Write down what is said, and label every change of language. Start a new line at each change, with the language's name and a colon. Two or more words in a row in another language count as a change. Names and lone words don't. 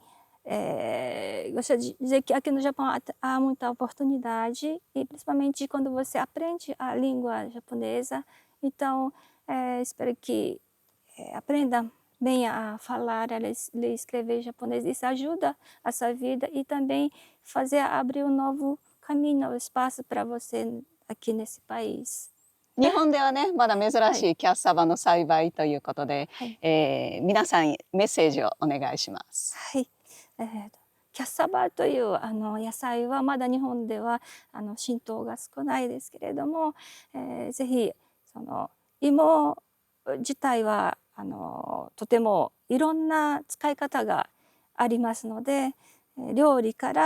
Portuguese: Gostaria de dizer que aqui no Japão há muita oportunidade e principalmente quando você aprende a língua japonesa, então, espero que, aprenda bem a falar, a ler e escrever japonês. Isso ajuda a sua vida e também abrir um novo caminho, espaço para você, aqui nesse país.
Japanese: 日本ではね、まだ珍しいキャッサバの栽培ということで、はい、皆さんにメッセージをお願いします。はい。キャッサバという野菜はまだ日本では浸透が少ないですけれども、ぜひその芋自体はとてもいろんな使い方がありますので、料理